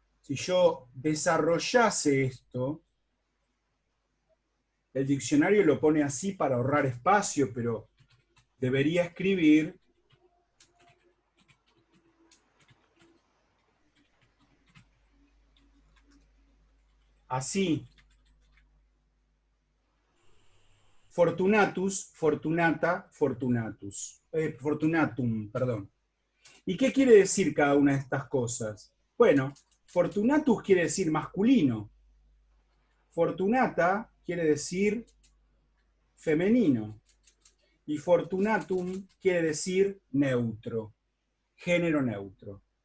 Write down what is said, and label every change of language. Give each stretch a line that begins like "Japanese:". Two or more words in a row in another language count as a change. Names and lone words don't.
Spanish: Si yo desarrollase esto, El diccionario lo pone así para ahorrar espacio, pero debería escribir así.
Latin: Fortunatus, fortunata, fortunatus. Fortunatum,
Spanish: perdón. ¿Y qué quiere decir cada una de estas cosas? Bueno, fortunatus quiere decir masculino. Fortunata quiere decir femenino. Y fortunatum quiere decir neutro, género neutro.